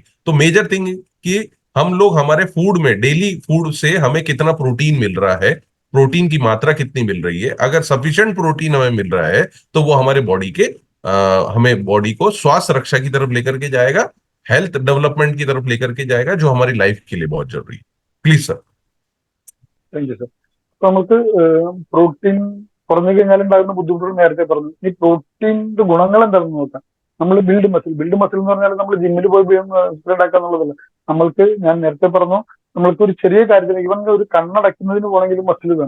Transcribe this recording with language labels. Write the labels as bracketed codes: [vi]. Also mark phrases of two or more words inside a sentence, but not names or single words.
[hi] तो [en] major thing [hi] कि हम लोग हमारे फूड में, [en] daily food [hi] से हमें कितना प्रोटीन मिल रहा है, प्रोटीन की मात्रा कितनी मिल रही है. अगर [en] sufficient protein [hi] हमें मिल रहा है तो वो हमारे बॉडी के हमें बॉडी को स्वास्थ्य रक्षा की तरफ लेकर के जाएगा, [en] health development [hi] की तरफ लेकर के जाएगा, जो हमारी लाइफ के लिए बहुत जरूरी है. [en] please sir. thank you sir. [ml] അപ്പൊ നമുക്ക് പ്രോട്ടീൻ കുറഞ്ഞു കഴിഞ്ഞാൽ ഉണ്ടാകുന്ന ബുദ്ധിമുട്ടുകൾ നേരത്തെ പറഞ്ഞു. ഈ പ്രോട്ടീൻ്റെ ഗുണങ്ങൾ എന്താണെന്ന് നോക്കാം. നമ്മൾ [en] build muscle [ml] എന്ന് പറഞ്ഞാൽ നമ്മൾ ജിമ്മിൽ പോയി ഉണ്ടാക്കുക എന്നുള്ളതല്ല. നമ്മൾക്ക് ഞാൻ നേരത്തെ പറഞ്ഞു, നമ്മൾക്ക് ഒരു ചെറിയ കാര്യത്തിന് ഇവൻ ഒരു കണ്ണടയ്ക്കുന്നതിന് പോകണമെങ്കിലും മസിൽ വേണം.